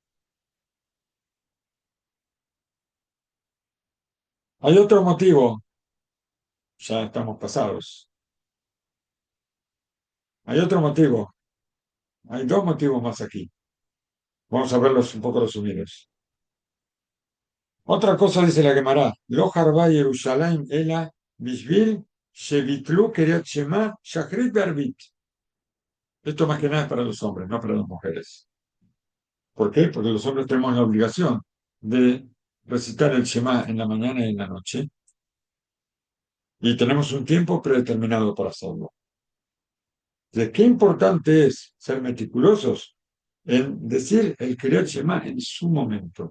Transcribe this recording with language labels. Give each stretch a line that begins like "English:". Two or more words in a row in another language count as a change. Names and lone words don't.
Spanish: Hay otro motivo, ya estamos pasados. Hay otro motivo, hay dos motivos más aquí. Vamos a verlos un poco resumidos. Otra cosa dice la Gemara,
Hebrew: לא חרבה ירושלים אלא בשביל שביטלו קריאת שמע שחרית בערבית.
Spanish: Esto más que nada es para los hombres, no para las mujeres. ¿Por qué? Porque los hombres tenemos la obligación de recitar el Shema en la mañana y en la noche y tenemos un tiempo predeterminado para hacerlo. ¿De qué importante es ser meticulosos en decir el
Hebrew: קריאת שמע
Spanish: en su momento?